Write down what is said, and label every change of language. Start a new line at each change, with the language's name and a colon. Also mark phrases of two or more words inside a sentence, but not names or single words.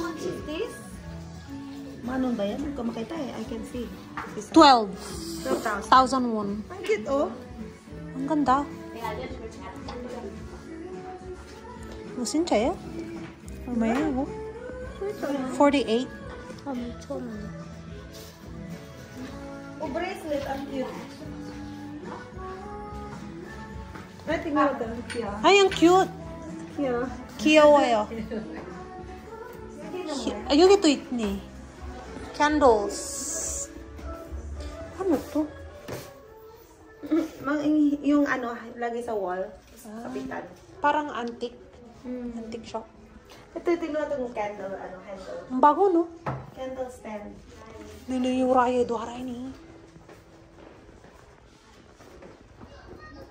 Filipino: This? Manong ba yan? Kung makita eh,
English: I can see. 12,000 won.
Filipino: Ang cute oh. Ang ganda.
Korean: 이거 진짜예요? 얼마예요 이거? 48.
Filipino: Oh, bracelet. Ang cute. Ay, tingnan mo daw. Yeah. Ay, ang cute.
English: Yeah.
Korean: 귀여워요. 여기 또 있네.
Filipino: Candles. Ano to? Yung ano, lagi sa wall. Kapitan. Parang antique.
English: Antique shop.
Filipino: Ito, tingnan natin yung candle, handle. Ang bago, no?
English: Candle stand. Niliyuraya do haray ni.